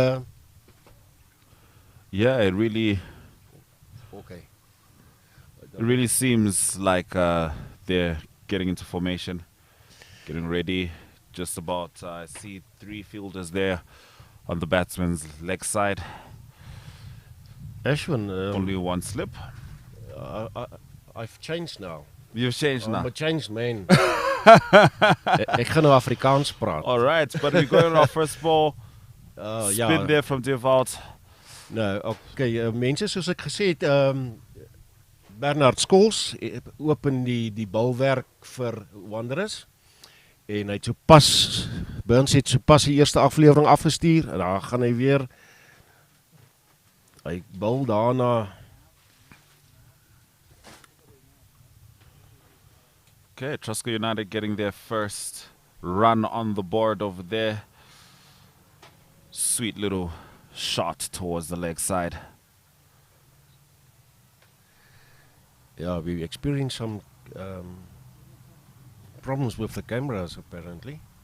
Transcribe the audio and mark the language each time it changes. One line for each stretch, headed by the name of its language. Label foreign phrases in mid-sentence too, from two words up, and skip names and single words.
English: Yeah, it really seems like they're getting into formation, getting ready. Just about, I see 3 fielders there on the batsman's leg side. Ashwin, Only one slip. I've changed now. You've changed I'm now. a changed man.
Afrikaans: Ek gaan nou Afrikaans praat.
English: All right, but we're going on our first ball. Spin Ja. there from Dewald.
Afrikaans: Nou, okay, mense, soos ek gesê het, Bernard Scholes open die balwerk vir Wanderers en hy het sopas Burns het sopas die eerste aflewering afgestuur en dan gaan hy weer hy bal daarna.
English: Okay, Trusco United getting their first run on the board over there. Sweet little shot towards the leg side. Yeah, we experienced some problems with the cameras apparently.